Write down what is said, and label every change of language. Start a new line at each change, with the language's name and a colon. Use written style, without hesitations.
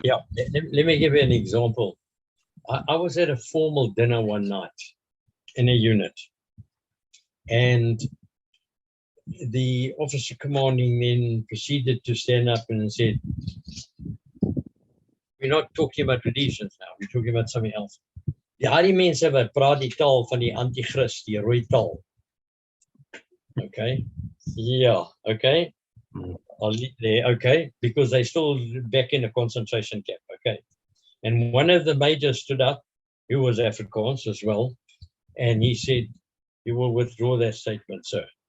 English: Yeah, let me give you an example. I was at a formal dinner one night in a unit, and the officer commanding then proceeded to stand up and said, "We're not talking about Rhodesians now, we're talking about something else.
Afrikaans: Die mense wat praat die taal van die antichrist, die rooi taal."
English: Okay, yeah, okay. I'll leave there, okay, because they're still back in a concentration camp, okay. And one of the majors stood up, who was Afrikaans as well, and he said, "You will withdraw that statement, sir.